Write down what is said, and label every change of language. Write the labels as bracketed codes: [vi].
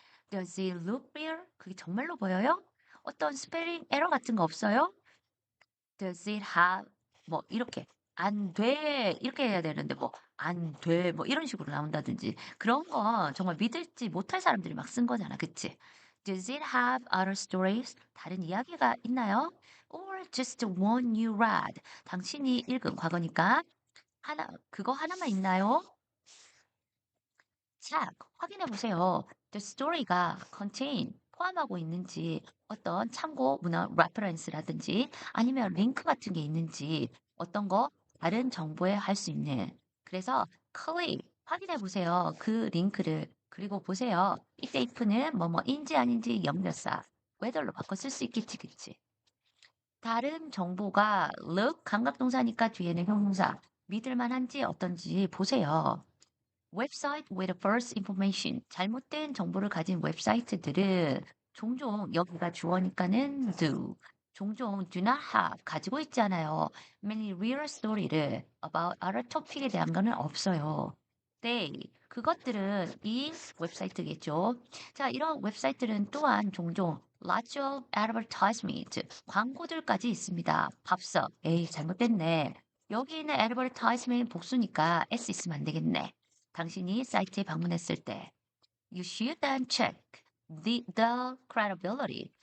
[en] Does it look real? [ko] 그게 정말로 보여요? 어떤 스펠링 에러 같은 거 없어요? [en] Does it have [ko] 뭐 이렇게 안 돼. 이렇게 해야 되는데 뭐 안 돼. 뭐 이런 식으로 나온다든지 그런 거 정말 믿을지 못할 사람들이 막 쓴 거잖아. 그치? [en] Does it have other stories? [ko] 다른 이야기가 있나요? [en] Or just one you read? [ko] 당신이 읽은 과거니까 그거 하나만 있나요? check, 확인해 보세요. The story가 contain, 포함하고 있는지 어떤 참고 문헌 reference라든지 아니면 링크 같은 게 있는지 어떤 거 다른 정보에 할 수 있는. 그래서 click, 확인해 보세요. 그 링크를. 그리고 보세요. 이때 if는 뭐뭐인지 아닌지 연결사. whether로 바꿔 쓸 수 있겠지, 그치? 다른 정보가 look, 감각동사니까 뒤에는 형용사. 믿을 만한지 어떤지 보세요. 웹사이트 [en] with false information, [ko] 잘못된 정보를 가진 웹사이트들은 종종 여기가 주어니까는 do, 종종 [en] do not have [ko] 가지고 있지 않아요. [en] many real story를 about other topic에 대한 거는 없어요. [ko] they 그것들은 이 웹사이트겠죠. 자, 이런 웹사이트는 또한 종종 [en] lots of advertisement [ko] 광고들까지 있습니다. 밥서 에이 잘못됐네. 여기 있는 advertisement 복수니까 s 있으면 안 되겠네. 당신이 사이트에 방문했을 때 [en] you should then check the credibility.